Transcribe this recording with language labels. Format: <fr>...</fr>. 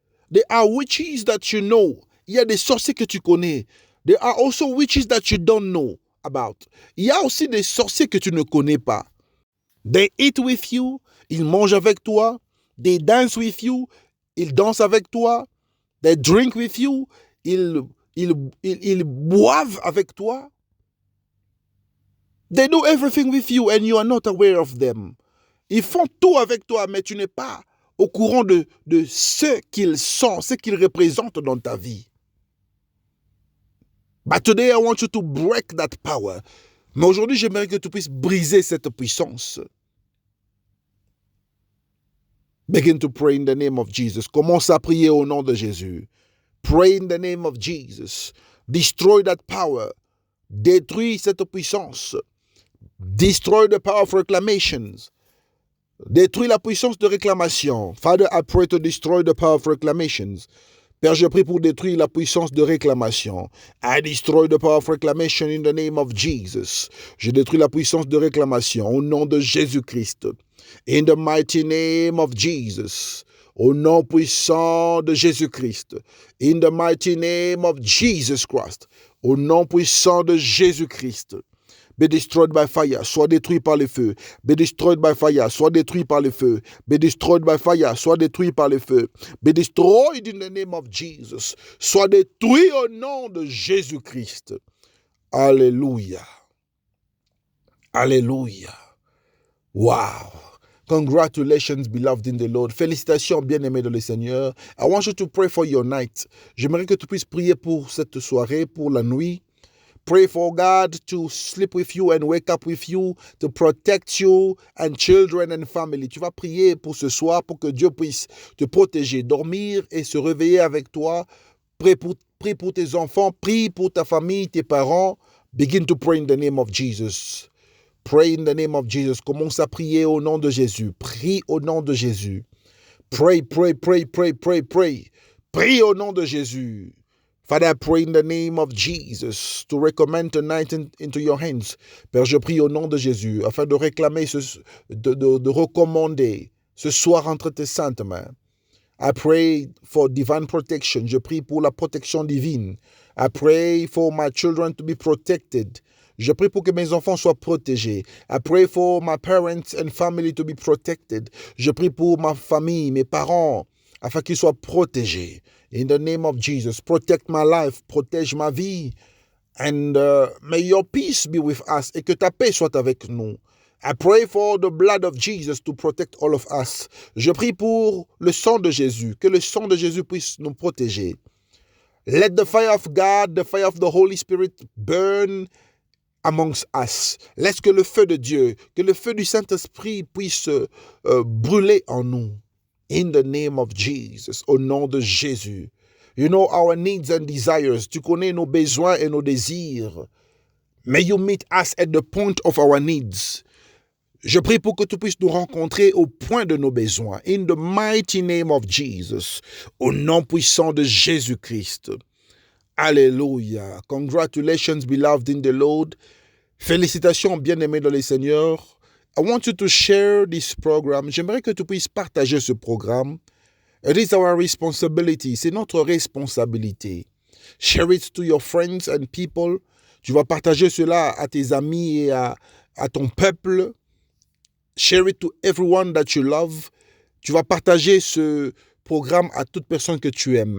<en>There are witches that you know.</en> <fr>Il y a des sorciers que tu connais.</fr> <en>There are also witches that you don't know about.</en> <fr>Il y a aussi des sorciers que tu ne connais pas.</fr> <en>They eat with you.</en> <fr>Ils mangent avec toi.</fr> <en>They dance with you.</en> <fr>Ils dansent avec toi.</fr> <en>They drink with you.</en> <fr>Ils boivent avec toi.</fr> <en>They do everything with you and you are not aware of them.</en> <fr>Ils font tout avec toi, mais tu n'es pas au courant de ce qu'ils sont, ce qu'ils représentent dans ta vie.</fr> <en>But today I want you to break that power.</en> <fr>Mais aujourd'hui, j'aimerais que tu puisses briser cette puissance.</fr> <en>Begin to pray in the name of Jesus.</en> <fr>Commence à prier au nom de Jésus.</fr> <en>Pray in the name of Jesus. Destroy that power.</en> <fr>Détruis cette puissance.</fr> <en>Destroy the power of reclamations.</en> <fr>Détruis la puissance de réclamation.</fr> <en>Father, I pray to destroy the power of reclamations.</en> <fr>Père, je prie pour détruire la puissance de réclamation.</fr> <en>I destroy the power of reclamation in the name of Jesus.</en> <fr>Je détruis la puissance de réclamation au nom de Jésus-Christ.</fr> <en>In the mighty name of Jesus.</en> <fr>Au nom puissant de Jésus-Christ.</fr> <en>In the mighty name of Jesus Christ.</en> <fr>Au nom puissant de Jésus-Christ.</fr> <en>Be destroyed by fire,</en> <fr>soit détruit par le feu.</fr> <en>Be destroyed by fire,</en> <fr>soit détruit par le feu. Be destroyed by fire, soit détruit par le feu.</fr> <en>Be destroyed in the name of Jesus.</en> <fr>Soit détruit au nom de Jésus-Christ. Alléluia. Alléluia. Wow.</fr> <en>Congratulations, beloved in the Lord.</en> <fr>Félicitations, bien-aimés dans le Seigneur.</fr> <en>I want you to pray for your night.</en> <fr>J'aimerais que tu puisses prier pour cette soirée, pour la nuit.</fr> <en>Pray for God to sleep with you and wake up with you, to protect you and children and family.</en> <fr>Tu vas prier pour ce soir pour que Dieu puisse te protéger, dormir et se réveiller avec toi. Prie pour tes enfants, prie pour ta famille, tes parents.</fr> <en>Begin to pray in the name of Jesus. Pray in the name of Jesus.</en> <fr>Commence à prier au nom de Jésus. Prie au nom de Jésus.</fr> <en>Pray, pray, pray, pray, pray, pray.</en> <fr>Prie au nom de Jésus.</fr> <en>Father, I pray in the name of Jesus to recommend tonight into your hands.</en> <fr>Père, je prie au nom de Jésus afin de réclamer, de recommander ce soir entre tes saintes mains.</fr> <en>I pray for divine protection.</en> <fr>Je prie pour la protection divine.</fr> <en>I pray for my children to be protected.</en> <fr>Je prie pour que mes enfants soient protégés.</fr> <en>I pray for my parents and family to be protected.</en> <fr>Je prie pour ma famille, mes parents, afin qu'ils soient protégés.</fr> <en>In the name of Jesus, protect my life,</en> <fr>protège ma vie.</fr> <en>And may your peace be with us,</en> <fr>et que ta paix soit avec nous.</fr> <en>I pray for the blood of Jesus to protect all of us.</en> <fr>Je prie pour le sang de Jésus, que le sang de Jésus puisse nous protéger.</fr> <en>Let the fire of God, the fire of the Holy Spirit burn amongst us.</en> <fr>Laisse que le feu de Dieu, que le feu du Saint-Esprit puisse brûler en nous.</fr> <en>In the name of Jesus,</en> <fr>au nom de Jésus.</fr> <en>You know our needs and desires.</en> <fr>Tu connais nos besoins et nos désirs.</fr> <en>May you meet us at the point of our needs.</en> <fr>Je prie pour que tu puisses nous rencontrer au point de nos besoins.</fr> <en>In the mighty name of Jesus.</en> <fr>Au nom puissant de Jésus-Christ. Alléluia.</fr> <en>Congratulations, beloved in the Lord.</en> <fr>Félicitations, bien-aimés dans le Seigneur.</fr> <en>I want you to share this program.</en> <fr>J'aimerais que tu puisses partager ce programme.</fr> <en>It is our responsibility.</en> <fr>C'est notre responsabilité.</fr> <en>Share it to your friends and people.</en> <fr>Tu vas partager cela à tes amis et à ton peuple.</fr> <en>Share it to everyone that you love.</en> <fr>Tu vas partager ce programme à toute personne que tu aimes.</fr>